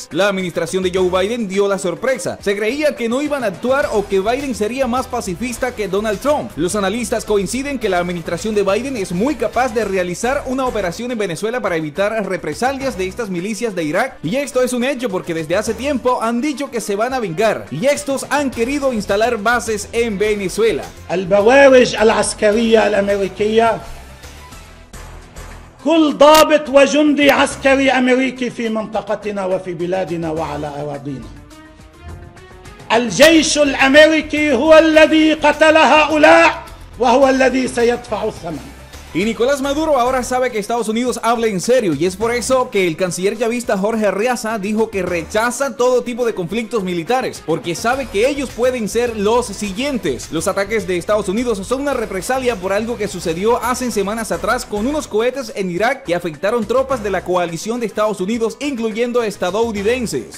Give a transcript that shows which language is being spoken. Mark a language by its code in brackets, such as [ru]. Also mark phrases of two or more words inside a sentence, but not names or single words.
[es] La administración de Joe Biden dio la sorpresa. Se creía que no iban a actuar o que Biden sería más pacifista que Donald Trump. Los analistas coinciden que la administración de Biden es muy capaz de realizar una operación en Venezuela para evitar represalias de estas milicias de Irak, y esto es un hecho porque desde hace tiempo han dicho que se van a vengar y estos han querido instalar bases en Venezuela. [ar] البوارج العسكرية الأمريكية كل ضابط وجندي عسكري أمريكي في منطقتنا وفي بلادنا وعلى أراضينا. الجيش الأمريكي هو الذي قتل هؤلاء وهو الذي سيدفع الثمن. [es] Y Nicolás Maduro ahora sabe que Estados Unidos habla en serio y es por eso que el canciller chavista Jorge Arreaza dijo que rechaza todo tipo de conflictos militares porque sabe que ellos pueden ser los siguientes. Los ataques de Estados Unidos son una represalia por algo que sucedió hace semanas atrás con unos cohetes en Irak que afectaron tropas de la coalición de Estados Unidos, incluyendo estadounidenses.